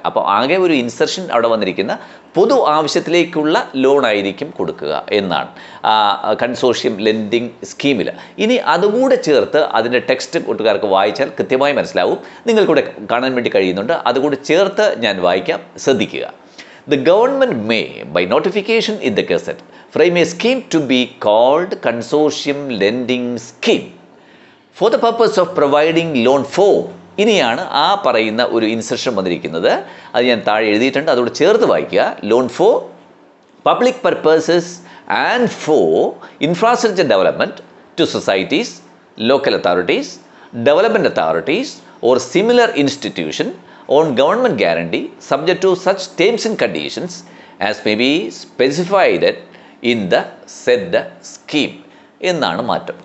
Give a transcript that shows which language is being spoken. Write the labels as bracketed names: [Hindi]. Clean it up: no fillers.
[Malayalam] അപ്പോൾ ആകെ ഒരു ഇൻസെർഷൻ അവിടെ വന്നിരിക്കുന്ന പൊതു ആവശ്യത്തിലേക്കുള്ള ലോൺ ആയിരിക്കും കൊടുക്കുക എന്നാണ് കൺസോർഷ്യം ലെൻഡിങ് സ്കീമിൽ. ഇനി അതുകൂടെ ചേർത്ത് അതിൻ്റെ ടെക്സ്റ്റ് കൂട്ടുകാർക്ക് വായിച്ചാൽ കൃത്യമായി മനസ്സിലാവും. നിങ്ങൾക്കൂടെ കാണാൻ വേണ്ടി കഴിയുന്നുണ്ട്. അതുകൂടെ ചേർത്ത് ഞാൻ വായിക്കാം, ശ്രദ്ധിക്കുക. [English] The government may, by notification in the Gazette, frame a scheme to be called Consortium Lending Scheme for the purpose of providing loan for. [Malayalam] ഇനിയാണ് ആ പറയുന്ന ഒരു ഇൻസെർഷൻ വന്നിരിക്കുന്നത്. അത് ഞാൻ താഴെ എഴുതിയിട്ടുണ്ട്, അതോട് ചേർത്ത് വായിക്കുക. [English] loan for public purposes and for infrastructure development to societies, local authorities, development authorities or similar institution on government guarantee subject to such terms and conditions as may be specified in the said scheme [Malayalam] എന്നാണ് മാറ്റം.